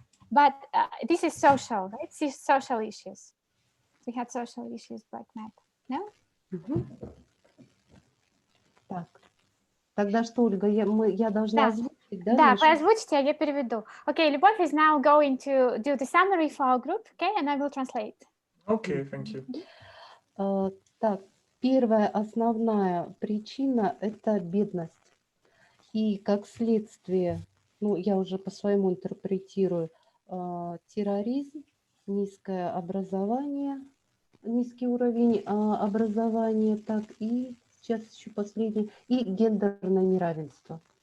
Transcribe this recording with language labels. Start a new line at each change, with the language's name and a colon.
English: But this is social, right? This is social issues. We had social issues, black map, no?
Russian: Так, тогда что, Ольга, я должна озвучить, да? Да, вы озвучите, а я переведу.
English: Okay, Любовь is now going to do the summary for our group, okay, and I will translate. Okay, thank you.
Russian: Так, первая основная причина – это бедность. И как следствие, я уже по-своему интерпретирую, терроризм, низкое образование, низкий уровень образования, так и сейчас еще последнее, и гендерное неравенство.